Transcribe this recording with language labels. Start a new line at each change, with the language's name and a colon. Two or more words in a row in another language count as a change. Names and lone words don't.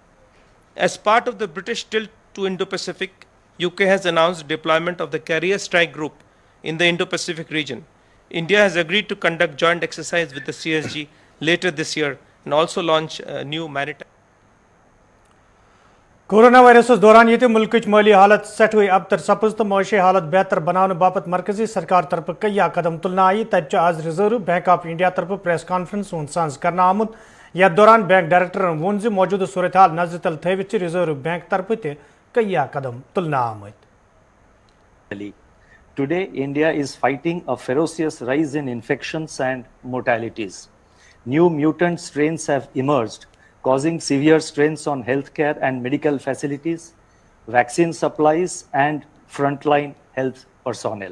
English: As part of the British tilt to Indo-Pacific, UK has announced deployment of the Carrier Strike Group in the Indo-Pacific region. India has agreed to conduct joint exercise with the CSG later this year and also launch new maritime.
Kashmiri: कोरोना वायरस दौरान ये मुल्क माली हालत सठवे अबतर सपज तो माशी हालत बेहतर बनाने बापत मरकजी सरकार तरफ कई कदम तुलना आई तब आज रिजर्व बैंक ऑफ इंडिया तरफ
English: press conference
Kashmiri: साज कर आमुत यथ दौरान बैंक डायरेक्टर वोन मौजूदा सूरत हाल नजर तल थवित रिजर्व बैंक तरफ कई कदम तुलना आमत.
English: Today, India is fighting a ferocious rise in infections and mortalities. New mutant strains have emerged, causing severe strains on healthcare and medical facilities, vaccine supplies, and frontline health personnel.